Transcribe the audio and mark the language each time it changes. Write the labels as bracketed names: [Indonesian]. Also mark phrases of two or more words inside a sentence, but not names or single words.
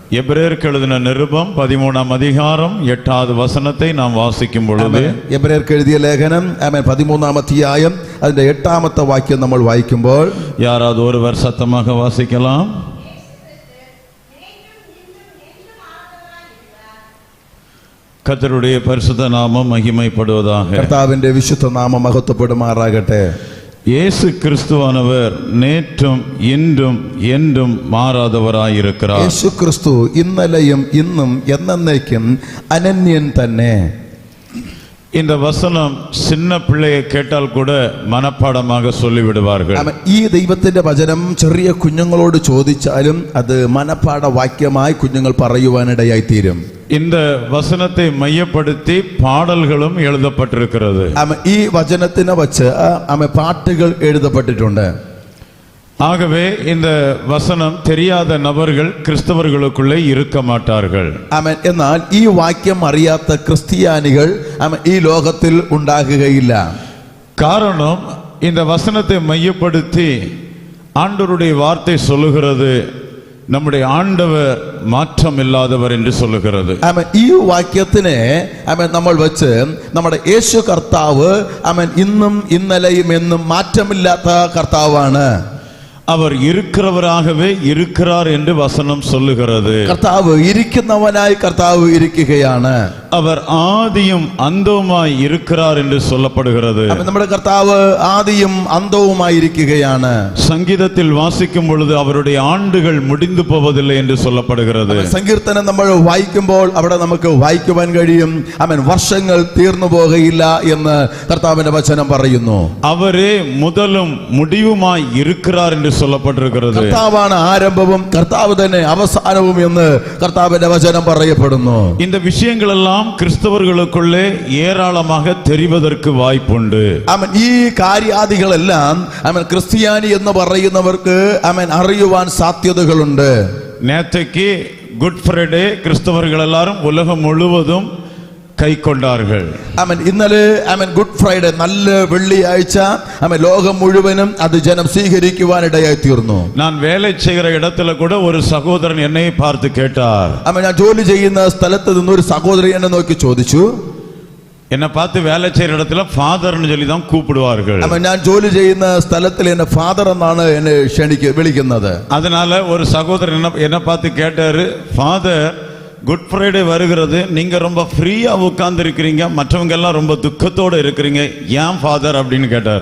[Tamil] எபிரேயருக்கு எழுதின நிருபம் 13ஆம் அதிகாரம் 8வது வசனத்தை நாம் வாசிக்கும் பொழுது, [Malayalam] എബ്രയർക്ക് എഴുതിയ ലേഖനം 13ആം അധ്യായം അതിന്റെ 8ാമത്തെ വാക്യം നമ്മൾ വായിക്കുമ്പോൾ, [Tamil] யாராவது ஒருவர் சத்தமாக வாசிக்கலாம். கர்த்தருடைய பரிசுத்த நாமம் மகிமைப்படுவதாக. [Malayalam] കർത്താവിന്റെ വിശുദ്ധ നാമം മഹത്വപ്പെടുമാറാകട്ടെ. [Tamil] இயேசு கிறிஸ்துவானவர் நேற்றும் இன்றும் என்றும் மாறாதவராயிருக்கிறார். [Malayalam] യേശു ക്രിസ്തു ഇന്നലെയും ഇന്നും എന്നേക്കും അനന്യൻ തന്നെ. [Tamil] இந்த வசனம் சின்ன பிள்ளையை கேட்டால் கூட மனப்பாடமாக சொல்லிவிடுவார்கள். [Malayalam] ഈ ദൈവത്തിന്റെ വചനം ചെറിയ കുഞ്ഞുങ്ങളോട് ചോദിച്ചാലും അത് മനപ്പാഠ വാക്യമായി കുഞ്ഞുങ്ങൾ പറയുവാനിടയായി തീരും. [Tamil] இந்த வசனத்தை மையப்படுத்தி பாடல்களும் எழுதப்பட்டிருக்கிறது. [Malayalam] ഈ വചനത്തിനെ വച്ച് പാട്ടുകൾ എഴുതപ്പെട്ടിട്ടുണ്ട്. [Tamil] ஆகவே இந்த வசனம் தெரியாத நபர்கள் கிறிஸ்தவர்களுக்குள்ளே இருக்க மாட்டார்கள். [Malayalam] എന്നാൽ ഈ വാക്യം അറിയാത്ത ക്രിസ്ത്യാനികൾ ഈ ലോകത്തിൽ ഉണ്ടാകുകയില്ല. [Tamil] காரணம், இந்த வசனத்தை மையப்படுத்தி ஆண்டவருடைய வார்த்தை சொல்லுகிறது, நம்முடைய ஆண்டவர் மாற்றம் இல்லாதவர் என்று சொல்லுகிறது. [Malayalam] ഈ വാക്യത്തിനെ നമ്മൾ വെച്ച് നമ്മുടെ യേശു കർത്താവ് ഇന്നും ഇന്നലെയും എന്നും മാറ്റമില്ലാത്ത കർത്താവാണ്. [Tamil] அவர் இருக்கிறவராகவே இருக்கிறார் என்று வசனம் சொல்லுகிறது. [Malayalam] കർത്താവ് ഇരിക്കുന്നവനായി കർത്താവ് ഇരിക്കുകയാണ്. [Tamil] அவர் ஆதியும் அந்தவுமாய் இருக்கிறார் என்று சொல்லப்படுகிறது. [Malayalam] നമ്മുടെ കർത്താവ് ആദിയും അന്തവുമായി ഇരിക്കുകയാണ്. [Tamil] சங்கீதத்தில் வாசிக்கும் பொழுது அவருடைய ஆண்டுகள் முடிந்து போவதில்லை என்று சொல்லப்படுகிறது. [Malayalam] സങ്കീർത്തനം നമ്മൾ വായിക്കുമ്പോൾ അവിടെ നമുക്ക് വായിക്കുവാൻ കഴിയും, വർഷങ്ങൾ തീർന്നു പോകയില്ല എന്ന് കർത്താവിന്റെ വചനം പറയുന്നു. [Tamil] அவரே முதலும் முடிவுமாய் இருக்கிறார் என்று சொல்லப்பட்டிருக்கிறது. [Malayalam] കർത്താവാണ് ആരംഭവും കർത്താവ് തന്നെ അവസാനവും എന്ന് കർത്താവിന്റെ വചനം പറയപ്പെടുന്നു. [Tamil] இந்த விஷயங்கள் எல்லாம் கிறிஸ்தவர்களுக்குள்ளே ஏராளமாக தெரிவதற்கு வாய்ப்புண்டு. [Malayalam] ഈ കാര്യാദികളെല്ലാം ക്രിസ്ത്യാനി എന്ന് പറയുന്നവർക്ക് അറിയുവാൻ സാധ്യതകളുണ്ട്. [Tamil] நேற்றைக்கு குட் ஃப்ரைடே கிறிஸ்தவர்கள் எல்லாரும் உலகம் முழுவதும் கை கொண்டார்கள். [Malayalam] ഇന്നലെ ഗുഡ് ഫ്രൈഡേ നല്ല വെള്ളിയാഴ്ച ലോകം മുഴുവനും അത് ജനം സ്വീകരിക്കുവാനിടയായി തീർന്നു. [Tamil] நான் வேலை செய்கிற இடத்துல கூட ஒரு சகோதரன் என்னை பார்த்து கேட்டார். [Malayalam] ഞാൻ ജോലി ചെയ്യുന്ന സ്ഥലത്ത് നിന്ന് ഒരു സഹോദരി എന്നെ നോക്കി ചോദിച്ചു. [Tamil] என்னை பார்த்து வேலை செய்கிற இடத்துல ஃபாதர்னு சொல்லி தான் கூப்பிடுவார்கள். [Malayalam] ഞാൻ ജോലി ചെയ്യുന്ന സ്ഥലത്തിൽ എന്നെ ഫാദർ എന്നാണ് എന്നെ വിളിക്കുന്നത്. [Tamil] அதனால ஒரு சகோதரன் என்ன பார்த்து கேட்டாரு, ஃபாதர் குட் ஃப்ரைடே வருகிறது, நீங்க ரொம்ப ஃப்ரீயா உட்கார்ந்து இருக்கிறீங்க, மற்றவங்க எல்லாம் ரொம்ப துக்கத்தோட இருக்கிறீங்க, ஏன் ஃபாதர் அப்படின்னு கேட்டார்.